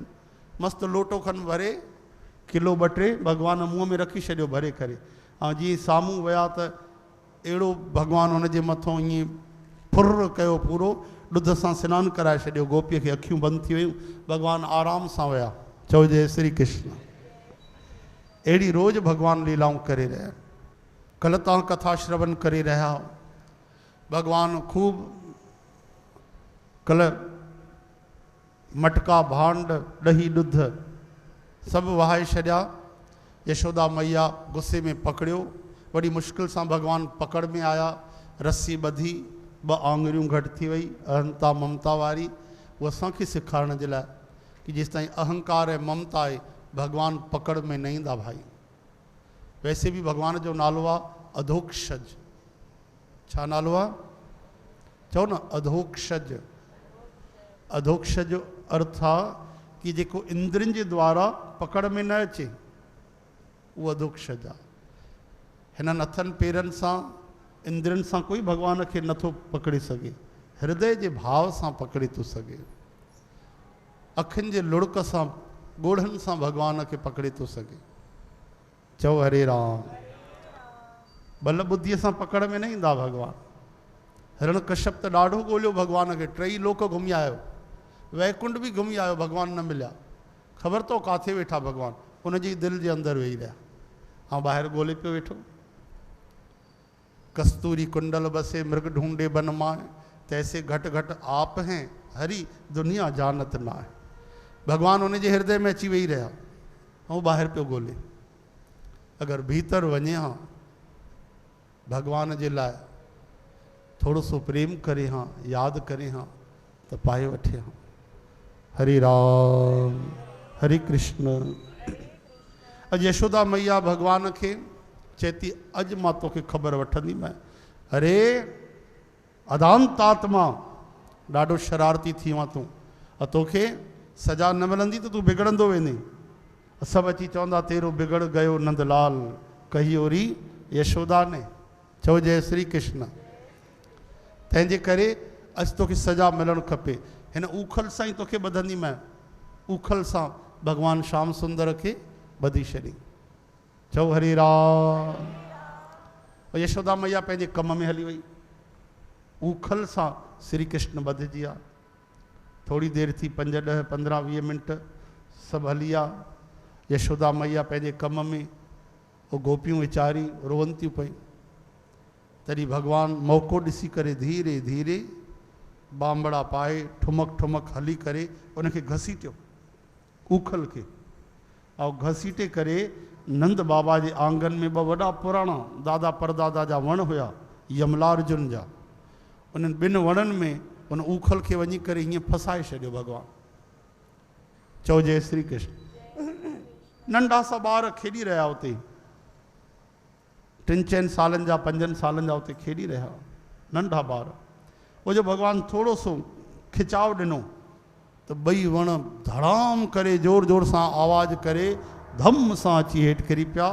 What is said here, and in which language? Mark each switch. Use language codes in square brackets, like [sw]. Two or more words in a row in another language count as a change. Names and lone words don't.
[sd] मस्तु लोटो खनि भरे, किलो 2-3 भॻवानु मुंहं में रखी छॾियो भरे करे। ऐं जीअं साम्हूं विया त अहिड़ो भॻवानु हुनजे मथां ईअं फुर कयो, पूरो ॾुध सां सनानु कराए छॾियो। गोपीअ खे अखियूं बंदि थी वियूं, भॻवानु आराम सां विया। चओ जय श्री कृष्ण। अहिड़ी रोज़ भॻवानु लीलाऊं करे रहिया। कल्ह तव्हां कथा श्रवण करे रहिया हो, भॻवानु खूब कल्ह मटका, भांड, ॾही, ॾुध सभु वहाए छॾिया। यशोदा मैया गुस्से में पकड़ियो, वॾी मुश्किल सां भॻवानु पकड़ में आया। रस्सी ॿधी, 2 आङुरियूं घटि थी वई, अहंता ममता वारी। उहा असांखे सेखारण जे लाइ कि जेसि ताईं अहंकार ऐं ममता आहे, भॻवानु पकड़ में न ईंदा भाई। [hi] वैसे भी [sd] भॻवान जो नालो आहे अधोक्षज। छा नालो आहे? चओ न, अधोक्षज। अधोक्षज जो अर्थ आहे कि जेको इंद्रियुनि जे द्वारा पकड़ में न अचे, उहो अधोक्षज आहे। हिननि हथनि पेरनि सां, इंद्रियुनि सां कोई भॻवान खे नथो पकड़े सघे, हृदय जे भाव सां पकड़े थो सघे। अखियुनि जे लुड़क सां, ॻोढ़नि सां भॻवान खे पकड़े थो सघे। चओ हरे राम। बल बुद्धीअ सां पकड़ में न ईंदा भॻवान। हिरण कश्यप त ॾाढो ॻोल्हियो भॻवान खे, 3 लोक घुमी आयो, वैकुंठ बि घुमी आयो, भॻवान न मिलिया। ख़बर तो काथे वेठा भॻवान? उनजी दिलि जे अंदरि वेही रहिया। ऐं ॿाहिरि ॻोल्हे पियो वेठो। [hi] कस्तूरी कुंडल बसे मृग ढूंढे बन माए, तैसे घट घट आप हैं हरी दुनिया जानत ना है। [sd] भॻवानु उनजे हृदय में अची वेही रहिया ऐं ॿाहिरि पियो ॻोल्हे। अगरि भीतर वञे हा, भॻवान जे लाइ थोरो सो प्रेम करे हा, यादि करे हा, त पाए वठे हा। हरे राम, हरे कृष्ण। अॼु यशोदा मैया भॻवान खे चेती, अॼु मां तोखे ख़बर वठंदीमांइ। अरे अदांतात्मा, ॾाढो शरारती थी वियो तूं, तोखे सजा न मिलंदी त तूं बिगड़ंदो वेंदे। सभु अची चवंदा [hi] तेरो बिगड़ गयो नंदलाल, कही ओरी यशोदा ने। [sd] चओ जय श्री कृष्ण। तंहिंजे करे अॼु तोखे सजा मिलणु खपे। हिन उखल सां ई तोखे ॿधंदीमांइ। उखल सां भॻवानु श्याम सुंदर खे ॿधी छॾी। चओ हरे राम। यशोदा मैया पंहिंजे कम में हली वई। उखल सां श्री कृष्ण ॿधिजी विया। थोड़ी देरि थी, 5, 10, 15, 20 मिंट सभु हली विया। यशोदा मैया पंहिंजे कम में, वो गोपियूं वीचारी रोअनि थियूं पई। तॾहिं भॻवानु मौक़ो ॾिसी करे धीरे धीरे बांबड़ा पाए, ठुमक ठुमक हली करे उनखे घसीटियो, उखल खे। ऐं घसीटे करे नंद बाबा जे आंगन में 2 वॾा पुराणा दादा परदादा जा वण हुया, यमलार्जुन जा। उन्हनि 2 वणनि में उन उखल खे वञी करे हीअं फसाए छॾियो भॻवानु। चओ जय श्री कृष्ण। नंढा सा ॿार खेॾी रहिया उते, 3-4 सालनि जा, 5 सालनि जा उते खेॾी रहिया, नंढा ॿार। वो जो भॻवानु थोरो सो खिचाव ॾिनो त 2 वण धड़ाम करे जोर जोर सां आवाज़ करे धम सां अची हेठि किरी पिया।